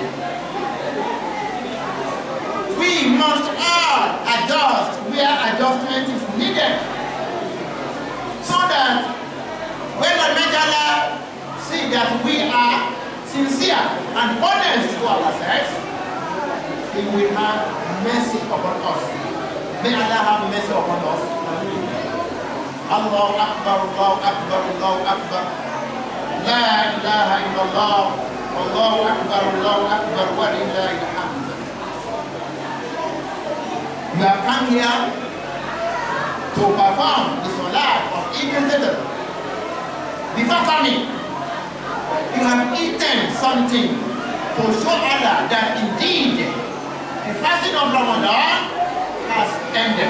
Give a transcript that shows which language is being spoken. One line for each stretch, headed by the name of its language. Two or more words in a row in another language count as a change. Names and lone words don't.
English: We must all adjust where adjustment is needed, so that when Allah see that we are sincere and honest to ourselves, He will have mercy upon us. May Allah have mercy upon us.
Arabic: الله أكبر، الله أكبر، الله أكبر. لا إله إلا الله. الله أكبر، الله أكبر, ولله الحمد.
English: You have come here to perform the Salat of Eidel Fitri. Before coming, you have eaten something to show Allah that indeed the fasting of Ramadan has ended.